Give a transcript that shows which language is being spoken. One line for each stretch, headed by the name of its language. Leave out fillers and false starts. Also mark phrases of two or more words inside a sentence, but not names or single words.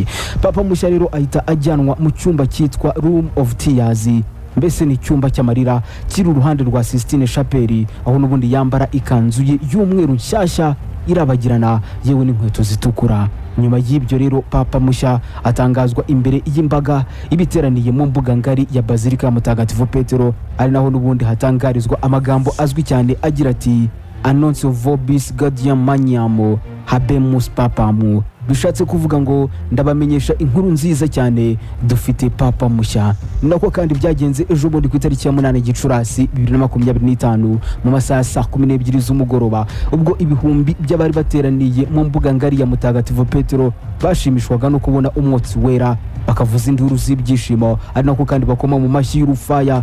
Kinyarwanda: Papa mushya rero ahita ajyanwa mu cyumba cyitwa Room of Tears, mbese ni cyumba cy'amarira kiri uruhande rwa Sistine Chapelle, aho n'ubundi yambara ikanzu ye y'umweru nshyashya irabagirana yewe n'inkweto zitukura. Nyuma y'ibyo rero papa mushya atangazwa imbere y'imbaga ibiteraniye mu mbuga ngari ya Bazilika ya Mutagatifu Petero, ari naho n'ubundi hatangarizwa amagambo azwi cyane agira ati
Latin: Annuncio vobis gaudium magnam habemus papam.
Kinyarwanda: Bishatse kuvuga ngo ndabamenyesha inkuru nziza cyane, dufite papa mushya. Nako kandi byagenze ejo bundi ku itariki ya 8 Gicurasi 2025 mu masaha 12 z'umugoroba, ubwo ibihumbi by'abari bateraniye mu mbuga ngari ya Mutagatifu Petero bashimishwaga no kubona umwotsi wera, bakavuza induru z'ibyishimo, ari nako kandi bakoma mu mashyi y'urufaya.